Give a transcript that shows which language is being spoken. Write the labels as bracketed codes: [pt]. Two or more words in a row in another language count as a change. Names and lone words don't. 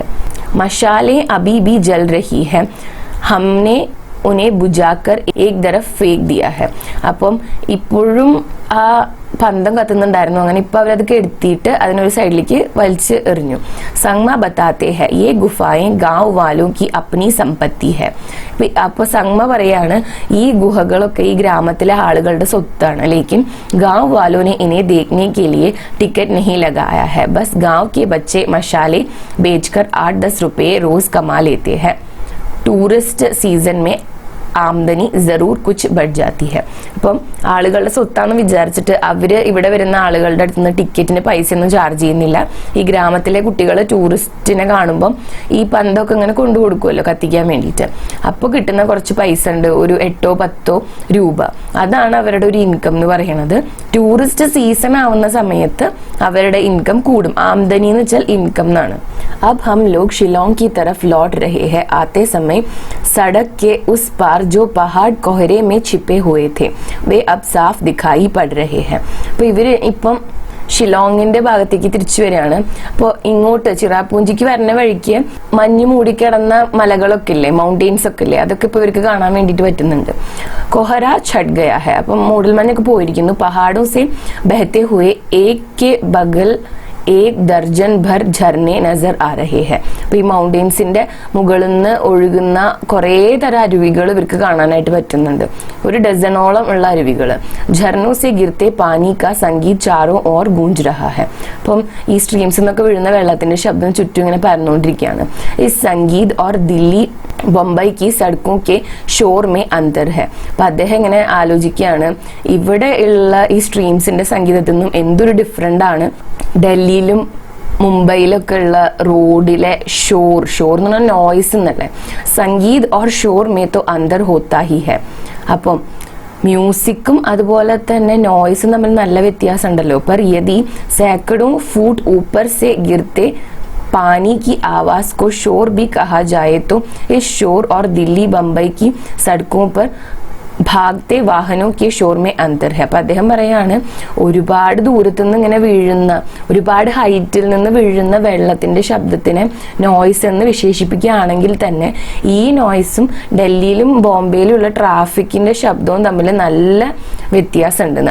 [hi] मशालें अभी भी जल रही हैं हमने उन्हें बुझाकर एक तरफ फेंक दिया है. [ml] അപ്പം ഇപ്പോഴും ആ പന്തം കത്തുന്നുണ്ടായിരുന്നു. അങ്ങനെ ഇപ്പൊ അവരത് കെടുത്തിയിട്ട് അതിനൊരു സൈഡിലേക്ക് വലിച്ച് എറിഞ്ഞു. [hi] संगमा बताते हैं ये गुफाएं गांव वालों की अपनी संपत्ति है. [ml] അപ്പൊ സംഗ്മ പറയാണ് ഈ ഗുഹകളൊക്കെ ഈ ഗ്രാമത്തിലെ ആളുകളുടെ സ്വത്താണ്. [hi] लेकिन गांव वालों ने इन्हें देखने के लिए टिकट नहीं लगाया है. बस गांव के बच्चे मशाले बेचकर 8-10 रुपये रोज कमा लेते हैं. टूरिस्ट सीजन में आमदनी जरूर कुछ बढ़ जाती है. [ml] അപ്പം ആളുകളുടെ സ്വത്താന്ന് വിചാരിച്ചിട്ട് അവര് ഇവിടെ വരുന്ന ആളുകളുടെ അടുത്ത് നിന്ന് ടിക്കറ്റിന് പൈസ ഒന്നും ചാർജ് ചെയ്യുന്നില്ല. ഈ ഗ്രാമത്തിലെ കുട്ടികൾ ടൂറിസ്റ്റിനെ കാണുമ്പം ഈ പന്തൊക്കെ ഇങ്ങനെ കൊണ്ടു കൊടുക്കുമല്ലോ കത്തിക്കാൻ വേണ്ടിയിട്ട്. അപ്പോൾ കിട്ടുന്ന കുറച്ച് പൈസ ഉണ്ട്, ഒരു 8-10 രൂപ. അതാണ് അവരുടെ ഒരു ഇൻകം എന്ന് പറയുന്നത്. [en] tourist season [ml] ആവുന്ന സമയത്ത് അവരുടെ ഇൻകം കൂടും. ആംദനി എന്ന് വെച്ചാൽ ഇൻകം എന്നാണ്. [hi] अब हम लोग शिलोंग की तरफ लौट रहे हैं. आते समय सड़क के उस पार जो पहाड़ कोहरे में छिपे हुए थे वे अब साफ दिखाई पड़ रहे हैं. [ml] അപ്പോൾ ഇവര് ഇപ്പം ഷിലോങ്ങിന്റെ ഭാഗത്തേക്ക് തിരിച്ചു വരികയാണ്. അപ്പോൾ ഇങ്ങോട്ട് ചിറാപൂഞ്ചിക്ക് വരുന്ന വഴിക്ക് മഞ്ഞ് മൂടിക്കിടന്ന മലകളൊക്കെ ഇല്ലേ, മൗണ്ടെയിൻസ് ഒക്കെ ഇല്ലേ, അതൊക്കെ ഇപ്പൊ ഇവർക്ക് കാണാൻ വേണ്ടിയിട്ട് പറ്റുന്നുണ്ട്. [hi] कोहरा छंट गया है, [ml] അപ്പം മൂടൽമഞ്ഞൊക്കെ പോയിരിക്കുന്നു. [hi] पहाड़ों से बहते हुए एक के बगल एक दर्जन भर झरने नजर आ रहे हैं. [ml] അപ്പൊ ഈ മൗണ്ടെയിൻസിന്റെ മുകളിൽ നിന്ന് ഒഴുകുന്ന കുറേ തരം അരുവികൾ ഇവർക്ക് കാണാനായിട്ട് പറ്റുന്നുണ്ട്. ഒരു ഡസനോളം ഉള്ള അരുവികൾ. [hi] झरनों से गिरते पानी का संगीत चारों ओर गूंज रहा है. [ml] അപ്പം ഈ സ്ട്രീംസിൽ നിന്നൊക്കെ വീഴുന്ന വെള്ളത്തിന്റെ ശബ്ദം ചുറ്റും ഇങ്ങനെ പരന്നുകൊണ്ടിരിക്കുകയാണ്. [hi] इस संगीत और दिल्ली बंबई की सड़कों के शोर में अंतर है. [ml] അപ്പൊ അദ്ദേഹം ഇങ്ങനെ ആലോചിക്കുകയാണ്, ഇവിടെ ഉള്ള ഈ സ്ട്രീംസിന്റെ സംഗീതത്തിൽ നിന്നും എന്തൊരു ഡിഫറെന്റ് ആണ് ഡൽഹിയിലും മുംബൈയിലൊക്കെ ഉള്ള റോഡിലെ ഷോർ എന്ന് പറഞ്ഞാൽ നോയ്സ് എന്നല്ലേ. [hi] संगीत और शोर में तो अंतर होता ही है. [ml] അപ്പം മ്യൂസിക്കും അതുപോലെ തന്നെ നോയ്സും തമ്മിൽ നല്ല വ്യത്യാസം ഉണ്ടല്ലോ. [hi] पर यदि सैकड़ों फुट ऊपर से गिरते पानी की आवाज को शोर भी कहा जाए तो इस शोर और दिल्ली बम्बई की सड़कों पर भागते वाहनों के शोर में अंतर है. [ml] അപ്പൊ അദ്ദേഹം പറയാണ്, ഒരുപാട് ദൂരത്തു നിന്ന് ഇങ്ങനെ വീഴുന്ന, ഒരുപാട് ഹൈറ്റിൽ നിന്ന് വീഴുന്ന വെള്ളത്തിന്റെ ശബ്ദത്തിനെ നോയ്സ് എന്ന് വിശേഷിപ്പിക്കുകയാണെങ്കിൽ തന്നെ ഈ നോയ്സും ഡൽഹിയിലും ബോംബെയിലും ഉള്ള ട്രാഫിക്കിന്റെ ശബ്ദവും തമ്മിൽ നല്ല വ്യത്യാസം ഉണ്ടെന്ന്.